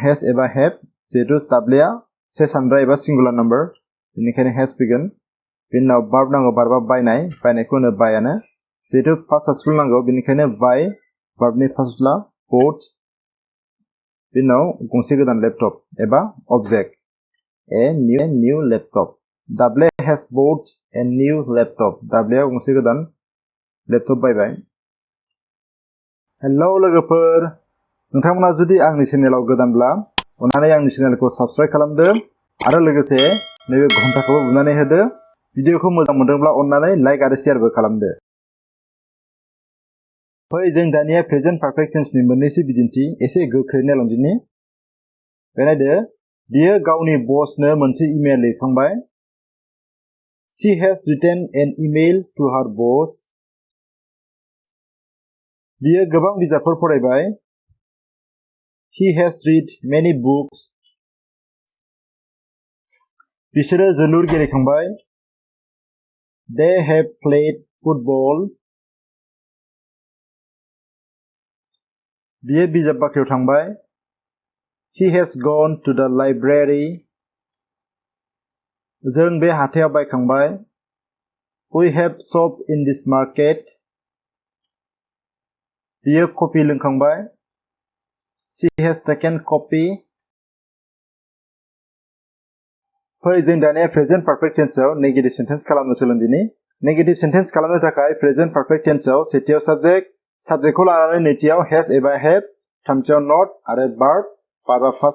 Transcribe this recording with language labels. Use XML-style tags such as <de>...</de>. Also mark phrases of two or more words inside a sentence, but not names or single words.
<brx>हेज एबा हेभ जिहेतु दाब्लेया से सानद्रा एबा</brx> <en>singular number</en> <brx>बेनिखायनो हेज फैगोन बिनि उनाव बार्ब नांगौ बार्बआ बायनायखौ होनो बायानो जिहेतु</brx> <en>first participle</en> <brx>नांगौ बेनिखायनो बाय बार्बनि पार्टिसिपलआ बट बिनि उनाव गंसे गोदान लेपटप एबा</brx> <en>object a new laptop</en> <brx>दाब्ले</brx> <en>has bought a new laptop</en> <brx>दाब्लेया गंसे गोदान लेपटप बायबाय हेलौ लोगोफोर नोंथांमोना जुदि आंनि चेनेलाव गोदानब्ला अन्नानै आंनि चेनेलखौ साबस्क्राइब खालामदो आरो लोगोसे नैबे घन्टाखौबो बुनानै होदो भिडिअखौ मोजां मोनदोंब्ला अन्नानै लाइक आरो शेयारबो खालामदो फै जों दानिया</brx> <en>present perfect tense</en> <brx>मोननैसो बिदिन्थि एसे गोख्रै नायलांदिनि नायदो बियो गावनि बसनो मोनसे इमेल लिरखांबाय</brx> <en>She has written an email to her boss.</en> <brx>बियो गोबां बिजाबफोर फरायबाय</brx> <en>He has read many books.</en> <brx>बिसोरो जोलुर गेलेखांबाय</brx> <en>They have played football.</en> <brx>बियो बिजाब बाख्रियाव थांबाय</brx> <en>He has gone to the library.</en> <brx>जों बे हाथायाव बायखांबाय</brx> <en>We have shopped in this market.</en> <brx>बियो कफि लोंखांबाय</brx> <en>She has taken coffee.</en> <brx>फै जों दानिया</brx> <en>present perfect tense negative sentence</en> <brx>खालामनो सोलोंदिनि</brx> <en>negative sentence</en> <brx>खालामनो थाखाय</brx> <en>present perfect tense</en> <brx>सेथियाव साबजेक्टखौ लानानै नैथियाव हेज एबा हेभ थामथियाव नट आरो</brx> <en>verb verb first</en>